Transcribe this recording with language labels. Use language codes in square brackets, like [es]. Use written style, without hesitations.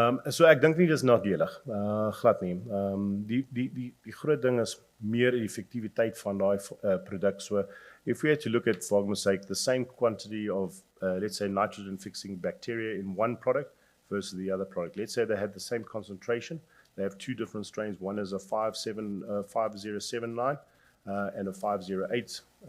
[af] So ek dink nie dis nadelig, glad nie. Die groot ding is meer effektiwiteit van daai produk. [en] So if we had to look at, for argument's sake, the same quantity of, let's say, nitrogen-fixing bacteria in one product versus the other product. Let's say they had the same concentration. They have two different strains. One is a 5079 and a 5080.